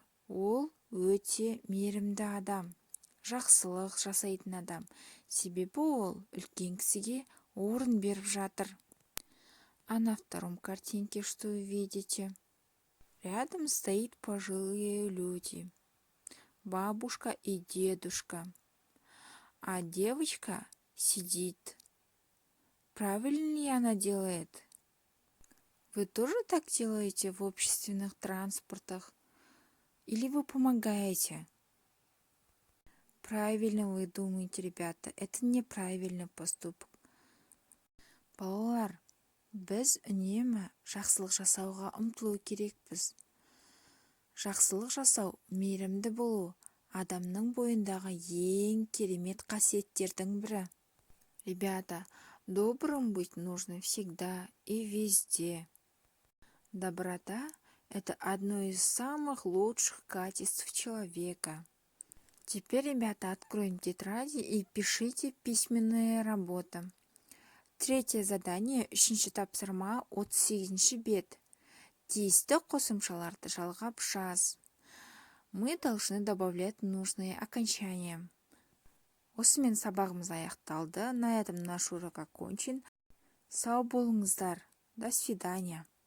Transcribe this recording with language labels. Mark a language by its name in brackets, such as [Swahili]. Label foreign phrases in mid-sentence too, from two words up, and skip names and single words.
[Kazakh] Ол өте мейірімді адам. Жақсылық жасайтын адам. Себебі ол үлкен кісіге орын беріп жатыр. [Russian] А на втором картинке что вы видите? Рядом стоит пожилые люди. Бабушка и дедушка. А девочка сидит. Правильно ли она делает? Вы тоже так делаете в общественных транспортах? или вы помогаете? Правильно вы думаете, ребята, это неправильный поступок. [Kazakh] Балалар, біз үнемі жақсылық жасауға ұмтылу керекпіз. Жақсылық жасау, мейірімді болу, адамның бойындағы ең керемет қасиеттердің бірі. [Russian] Ребята, добрым быть нужно всегда и везде. Доброта – это одно из самых лучших качеств человека. Теперь, ребята, откроем тетради и пишите письменные работы. Третье задание, [Kazakh] үшінші тапсырма, 38-ші бет. Тиісті қосымшаларды жалғап жаз. [Russian] Мы должны добавлять нужные окончания. [Kazakh] Осымен сабағымыз аяқталды. [Russian] На этом наш урок окончен. [Kazakh] Сау болыңыздар. [Russian] До свидания.